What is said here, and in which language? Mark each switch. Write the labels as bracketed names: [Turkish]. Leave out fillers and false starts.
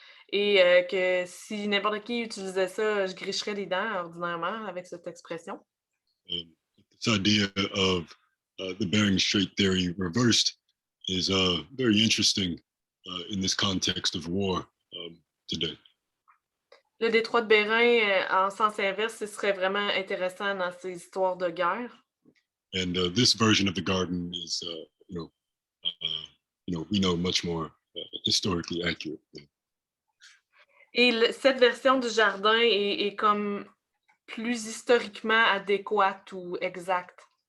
[French] Et que si n'importe qui utilisait ça, je gricherais les dents ordinairement avec cette expression. [English] This idea of the Bering Strait theory reversed is very interesting in this context of war today. [French] Le détroit de Bérin, en sens inverse, ce serait vraiment intéressant dans ces histoires de guerre. [English] And this version of the garden is, we know much more historically accurate. [French] Et cette version du jardin est comme plus historiquement adéquate ou exacte.